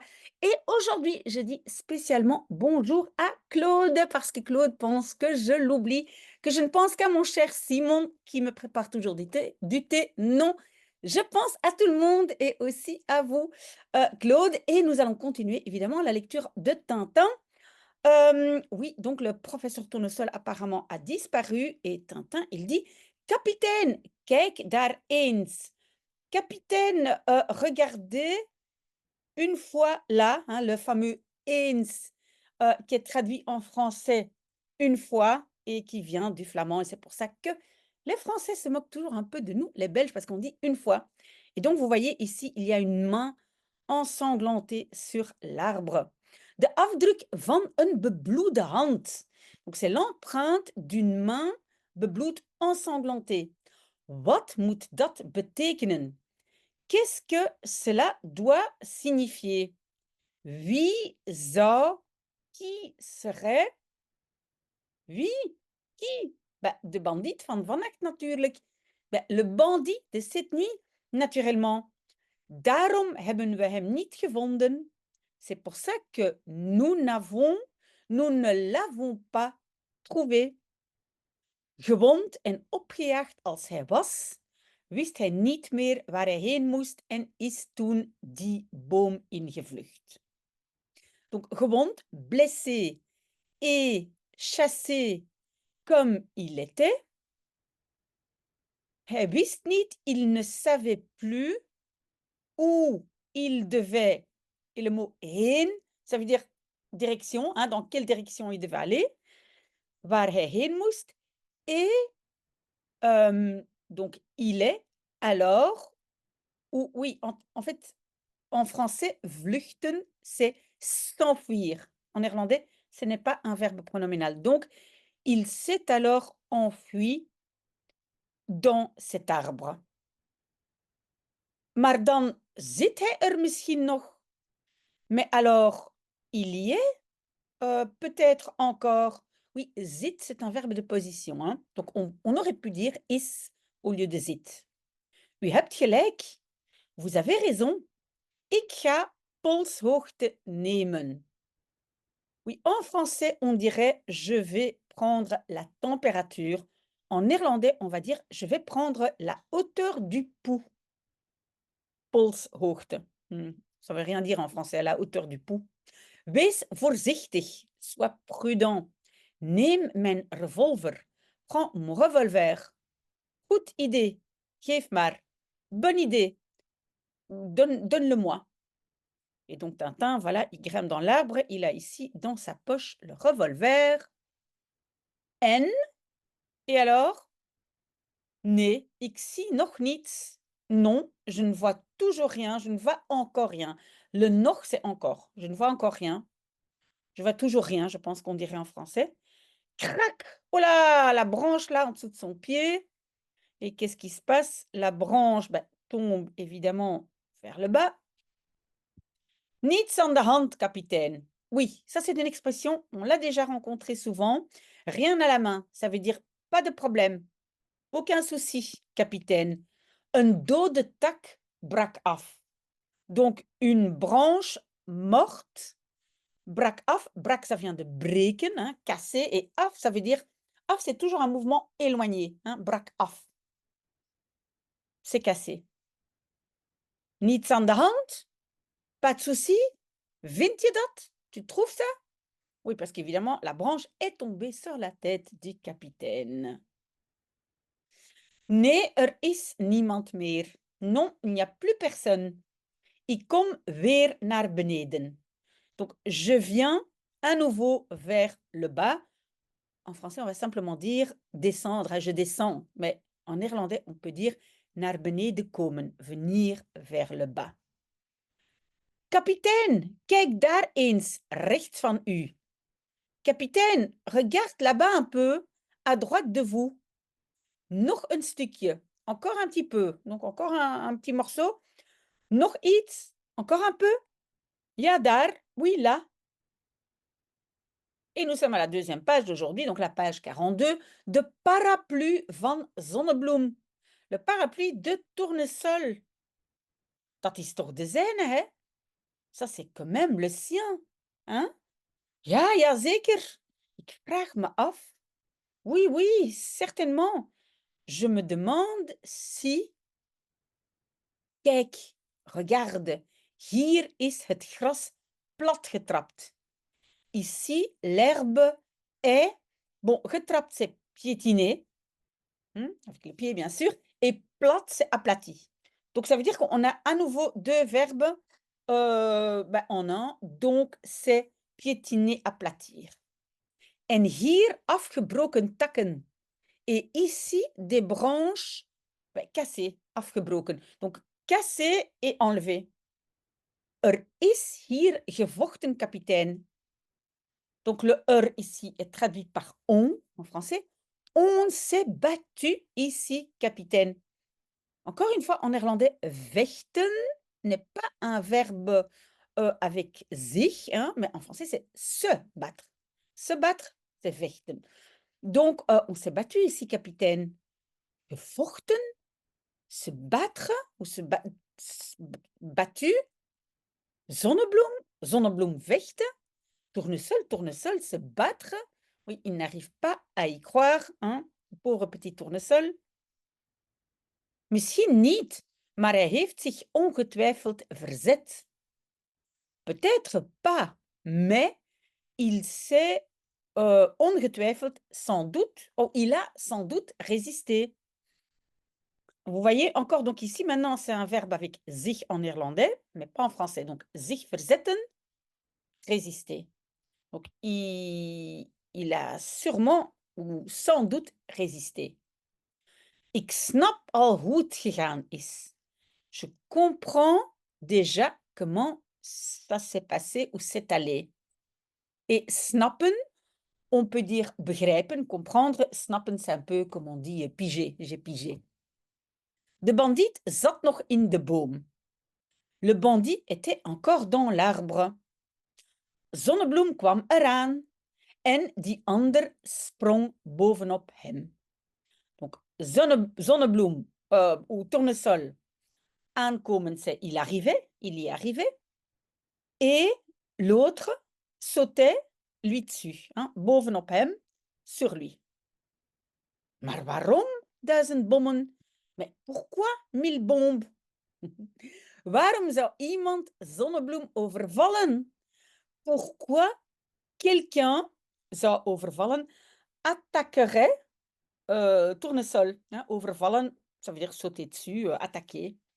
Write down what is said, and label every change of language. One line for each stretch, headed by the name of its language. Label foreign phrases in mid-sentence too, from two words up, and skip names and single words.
French: Et aujourd'hui, je dis spécialement bonjour à Claude parce que Claude pense que je l'oublie, que je ne pense qu'à mon cher Simon qui me prépare toujours du thé. Du thé, non. Je pense à tout le monde et aussi à vous, Claude. Et nous allons continuer évidemment la lecture de Tintin. Oui, donc le professeur Tournesol apparemment a disparu et Tintin, il dit: Capitaine,
Dutch: kijk daar eens.
French: Capitaine, regardez une fois là, hein, le fameux eens, qui est traduit en français une fois et qui vient du flamand. Et c'est pour ça que les Français se moquent toujours un peu de nous, les Belges, parce qu'on dit une fois. Et donc, vous voyez ici, il y a une main ensanglantée sur l'arbre.
Dutch: De afdruk van een bebloede hand.
French: Donc, c'est l'empreinte d'une main bebloed ensanglantée.
Dutch: Wat moet dat betekenen?
French: Qu'est-ce que cela doit signifier?
Dutch: Wie zou,
French: qui serait, wie, qui?
Dutch: De bandit van vannacht natuurlijk.
French: Le bandit de cette nuit, naturellement.
Dutch: Daarom hebben we hem niet gevonden.
French: C'est pour ça que nous ne l'avons pas trouvé.
Dutch: Gewond en opgejaagd als hij was, wist hij niet meer waar hij heen moest en is toen die boom ingevlucht.
French: Donc gewond, blessé et chassé comme il était.
Dutch: Hij wist niet,
French: il ne savait plus où il devait. Et le mot heen, ça veut dire direction, hein, dans quelle direction il devait aller,
Dutch: waar hij heen moest.
French: Et donc il est alors, ou oui, en fait, en français, vluchten, c'est s'enfuir. En néerlandais, ce n'est pas un verbe pronominal. Donc, il s'est alors enfui dans cet arbre.
Dutch: Maar dan zit hij er misschien nog.
French: Mais alors, il y est peut-être encore. Oui, zit, c'est un verbe de position, hein. Donc, on aurait pu dire is au lieu de zit.
Dutch: U hebt gelijk.
French: Vous avez raison.
Dutch: Ik ga polshoogte nemen.
French: Oui, en français, on dirait je vais prendre la température. En néerlandais, on va dire je vais prendre la hauteur du pouls.
Dutch: Polshoogte.
French: Ça veut rien dire en français, à la hauteur du pouls.
Dutch: Wees voorzichtig,
French: sois prudent.
Dutch: Neem mijn revolver.
French: Prends mon revolver.
Dutch: Goed idée. Geef maar.
French: Bonne idée. Donne-le-moi. Et donc Tintin, voilà, il grimpe dans l'arbre. Il a ici dans sa poche le revolver. En, et alors?
Dutch: Nee, ik zie nog niets.
French: Non, je ne vois toujours rien, je ne vois encore rien. Le nog, c'est encore. Je ne vois encore rien. Je vois toujours rien, je pense qu'on dirait en français. Crac! Oh là! La branche là, en dessous de son pied. Et qu'est-ce qui se passe? La branche, tombe évidemment vers le bas.
Dutch: Niets aan de hand,
French: capitaine. Oui, ça c'est une expression, on l'a déjà rencontrée souvent. Rien à la main, ça veut dire pas de problème. Aucun souci, capitaine.
Dutch: Een dode tak brak af.
French: Donc une branche morte
Dutch: brak af. Brak,
French: ça vient de breken, hein, casser. Et af, ça veut dire... Af, c'est toujours un mouvement éloigné. Hein,
Dutch: brak af.
French: C'est cassé.
Dutch: Niets aan de hand?
French: Pas de souci?
Dutch: Vind je dat?
French: Tu trouves ça? Oui, parce qu'évidemment, la branche est tombée sur la tête du capitaine.
Dutch: Nee, er is niemand meer.
French: Non, il n'y a plus personne.
Dutch: Ik kom weer naar beneden.
French: Donc, je viens à nouveau vers le bas. En français, on va simplement dire descendre, je descends. Mais en néerlandais, on peut dire
Dutch: naar beneden komen,
French: venir vers le bas. Capitaine,
Dutch: kijk daar eens, rechts van u.
French: Capitaine, regarde là-bas un peu, à droite de vous.
Dutch: Nog een stukje,
French: encore un petit peu. Donc encore un petit morceau.
Dutch: Nog iets,
French: encore un peu.
Dutch: Ja, daar,
French: oui, là. Et nous sommes à la deuxième page d'aujourd'hui, donc la page 42, de Parapluie van Zonnebloem. Le parapluie de Tournesol.
Dutch: Dat is toch de zijne, hè?
French: Ça, c'est quand même le sien. Hein?
Dutch: Ja, ja, zeker. Ik vraag me af.
French: Oui, oui, certainement. Je me demande si...
Dutch: Kijk, regarde. Hier is het gras platgetrapt.
French: Ici, l'herbe est... Bon, getrapt, c'est piétiné, avec les pieds, bien sûr. Et plate, c'est aplati. Donc, ça veut dire qu'on a à nouveau deux verbes en un. Donc, c'est piétiner, aplatir.
Dutch: En hier, afgebroken takken.
French: Et ici, des branches cassées, afgebroken. Donc, cassé et enlevé.
Dutch: Is hier gevochten, kapitein.
French: Donc, le ici est traduit par on en français. On s'est battu ici, capitaine. Encore une fois, en néerlandais, vechten n'est pas un verbe avec sich, hein, mais en français, c'est se battre. Se battre, c'est vechten. Donc, on s'est battu ici, capitaine. Gevochten, se battre ou battu.
Dutch: Zonnebloem, zonnebloem vechten.
French: Tournesol, tournesol, se battre. Oui, il n'arrive pas à y croire, hein, pauvre petit tournesol.
Dutch: Misschien niet, maar hij heeft zich ongetwijfeld verzet.
French: Peut-être pas, mais il s'est ongetwijfeld, sans doute, il a sans doute résisté. Vous voyez, encore donc ici, maintenant, c'est un verbe avec zich en néerlandais, mais pas en français. Donc,
Dutch: zich verzetten,
French: résister. Donc, il a sûrement ou sans doute résisté.
Dutch: Ik snap al hoe het gegaan is.
French: Je comprends déjà comment ça s'est passé ou s'est allé. Et snappen, on peut dire begrijpen, comprendre. Snappen, c'est un peu comme on dit piger, j'ai pigé.
Dutch: De bandit zat nog in de boom.
French: Le bandit était encore dans l'arbre.
Dutch: Zonnebloem kwam eraan en die ander sprong bovenop hem.
French: Donc, zonnebloem ou tournesol, aankomen, c'est il arrivait, il y arrivait. Et l'autre sautait lui dessus, hein,
Dutch: bovenop hem,
French: sur lui.
Dutch: Maar waarom 1000 bommen?
French: Mais pourquoi 1000 bombes?
Dutch: Waarom zou iemand Zonnebloem overvallen?
French: Pourquoi quelqu'un
Dutch: zou overvallen,
French: attaquerait tournesol? Hein, overvallen, ça veut dire sauter dessus, attaquer.